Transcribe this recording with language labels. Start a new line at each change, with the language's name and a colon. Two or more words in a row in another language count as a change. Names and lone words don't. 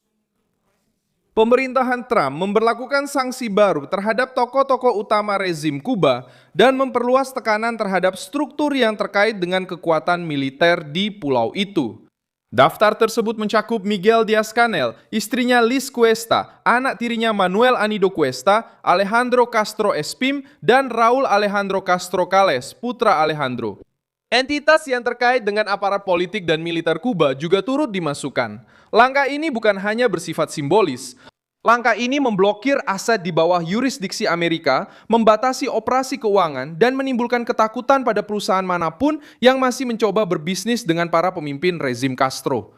Indonesian: Pemerintahan Trump memberlakukan sanksi baru terhadap tokoh-tokoh utama rezim Kuba dan memperluas tekanan terhadap struktur yang terkait dengan kekuatan militer di pulau itu. Daftar tersebut mencakup Miguel Dias-Canel, istrinya Liz Cuesta, anak tirinya Manuel Anido Cuesta, Alejandro Castro Espin, dan Raul Alejandro Castro Cales, putra Alejandro. Entitas yang terkait dengan aparat politik dan militer Kuba juga turut dimasukkan. Langkah ini bukan hanya bersifat simbolis. Langkah ini memblokir aset di bawah yurisdiksi Amerika, membatasi operasi keuangan, dan menimbulkan ketakutan pada perusahaan manapun yang masih mencoba berbisnis dengan para pemimpin rezim Castro.